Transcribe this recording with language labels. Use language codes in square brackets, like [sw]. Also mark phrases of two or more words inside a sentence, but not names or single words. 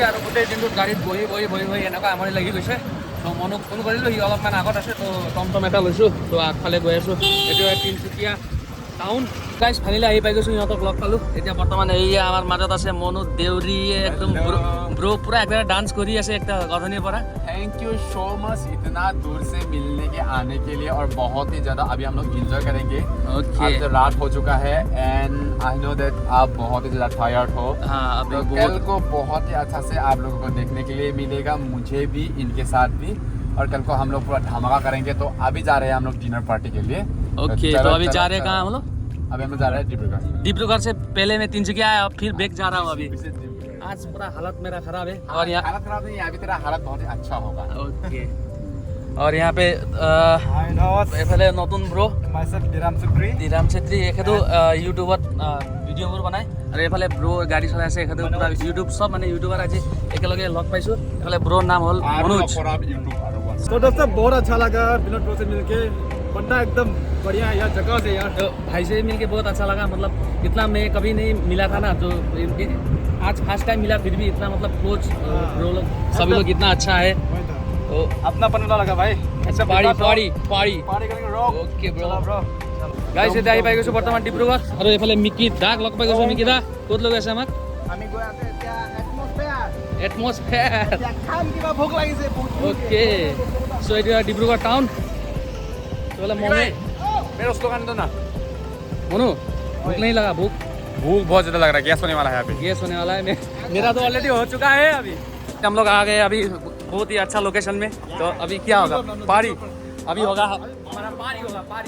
[as] আৰু গোটেই দিনটোত গাড়ীত বহি এনেকুৱা আমনি লাগি গৈছে। তো মনক ফোন কৰিলোঁ, সি অলপমান আগত আছে। তো টমটম এটা লৈছোঁ। তো আগফালে গৈ আছোঁ। এইটো তিনিচুকীয়া টাউন। গাইজ ফাইনেলি আহি পাই গৈছোঁ, সিহঁতক লগ পালোঁ। এতিয়া বৰ্তমান এইয়া আমাৰ মাজত আছে মনো দেউৰী একদম ব্ৰো পুৰা একদম ডান্স কৰি আছে একটা গধনিৰ পৰা। [en] thank you so much [hi] इतना दूर से मिलने के आने के लिए, और बहुत ही ज़्यादा अभी हम लोग इंजॉय करेंगे। Okay. आज रात हो चुका है [en] and I know that [hi] आप बहुत ही ज़्यादा टायर्ड हो। हाँ, अभी तो बहुत- कल को बहुत ही अच्छा से आप लोगों को देखने के लिए मिलेगा, मुझे भी, इनके साथ भी। और कल को हम लोग पूरा धमाका करेंगे। तो अभी जा रहे हैं हम लोग डिनर पार्टी के लिए। ओके, तो अभी जा रहे हैं कहाँ हम लोग? अभी हम लोग जा रहे हैं डिब्रूगढ़। डिब्रूगढ़ से पहले मैं तिनसुकिया आया, फिर बैक जा रहा हूँ अभी। आज पूरा हालत मेरा खराब है। और यहाँ हालत खराब नहीं है, अभी तेरा हालत बहुत ही अच्छा होगा। ओके। और यहाँ पे [as] এইফালে নতুন ব্ৰো দিৰাম চেত্ৰী, এখেতো ইউটিউবত ভিডিঅ'বোৰ বনায়। আৰু এইফালে ব্ৰো গাড়ী চলাই আছে, এখেতো পুৰা ইউটিউব চব মানে ইউটিউবাৰ আজি একেলগে লগ পাইছোঁ। এইফালে ব্ৰোৰ নাম হ'ল মনোজ। [hi] तो दोस्तों बहुत अच्छा लगा विनोद ब्रो से मिलके। बंदा एकदम बढ़िया है यार, जगह से यार। तो भाई से मिलके बहुत अच्छा लगा। मतलब इतना मैं कभी नहीं मिला था ना, जो आज [en] first time [hi] मिला, फिर भी इतना मतलब कोच ब्रो लोग सभी लोग इतना अच्छा है। तो अपना पन्ना लगा भाई। अच्छा पारी करेंगे रॉक। [en] okay bro. [hi] ब्रो [as] গাইজ এতিয়া আহি পাই গৈছোঁ বৰ্তমান ডিব্ৰুগড়। আৰু এইফালে মিকি দাক লগ পাই গৈছোঁ। মিকি দা ক'ত লৈ আছে আমাক? আমি গৈ আছে এতিয়া এটমস্ফেয়াৰ। এটমস্ফেয়াৰ। খাম কিবা ভোক লাগিছে বহুত। [hi] ओके, सो [as] এটা ডিব্ৰুগড় টাউন। [hi] तो बोला मनु मेरा उसको खाने दो ना। मनु भूख नहीं लगा? भूख बहुत ज़्यादा लग रहा है, गैस होने वाला है अभी। गैस होने वाला है। मेरा तो ऑलरेडी हो चुका है। अभी हम लोग आ गए अभी बहुत ही अच्छा लोकेशन में। तो अभी क्या होगा? पारी अभी होगा हमारा, पारी होगा पारी।